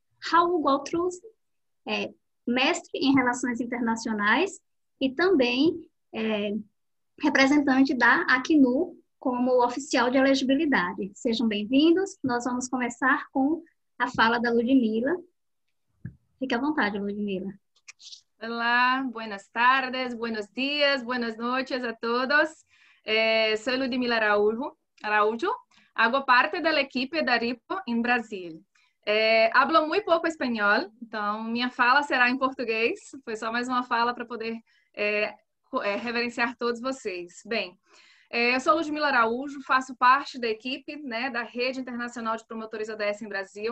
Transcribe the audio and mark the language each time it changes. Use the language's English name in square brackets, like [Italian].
[Portuguese] Raul Goltrus, mestre em Relações Internacionais e também representante da Acnu como oficial de elegibilidade. Sejam bem-vindos. Nós vamos começar com a fala da Ludmila. Fique à vontade, Ludmila. [Spanish] Olá, buenas tardes, buenos días, buenas noches a todos. Soy Ludmila Araújo. Hago parte [Portuguese] da equipe da RIPO em Brasil. [Spanish] Hablo [Portuguese] muito pouco espanhol, então minha fala será em português. Foi só mais uma fala para poder reverenciar todos vocês. Bem, eu sou Ludmila Araújo, faço parte da equipe, né, da Rede Internacional de Promotores ODS em Brasil.